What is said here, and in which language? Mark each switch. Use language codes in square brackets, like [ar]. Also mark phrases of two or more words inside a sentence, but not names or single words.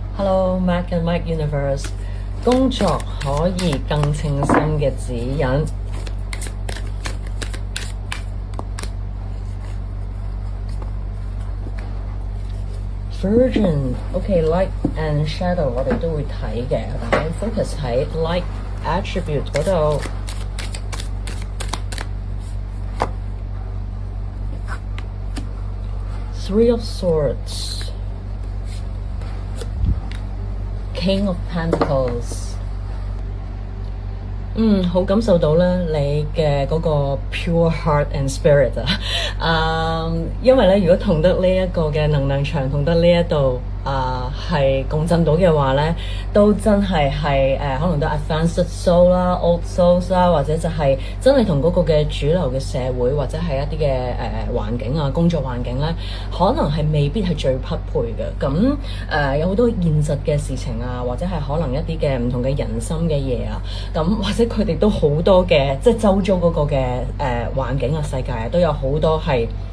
[en] Hello, Mac and Mike Universe。 [yue] 工作可以更稱心嘅指引。Virgin，OK， [en] light and shadow [yue] 我哋都會睇嘅，但係 focus 喺 [en] light attribute [yue] 嗰度。Three of Swords。King of Pentacles，好感受到咧你嘅嗰個 [en] pure heart and spirit [yue] 因為咧如果同得呢一個嘅能量場同得呢一度係共振到嘅話咧，都真係可能都 [en] advanced soul [yue] 啦 ， [en] old souls [yue] 啦，或者就係真係同嗰個嘅主流嘅社會或者係一啲嘅環境啊，工作環境咧，可能係未必係最匹配嘅。咁有好多現實嘅事情啊，或者係可能一啲嘅唔同嘅人心嘅嘢啊，咁或者佢哋都好多嘅，即係周遭嗰個嘅環境啊、世界啊，都有好多係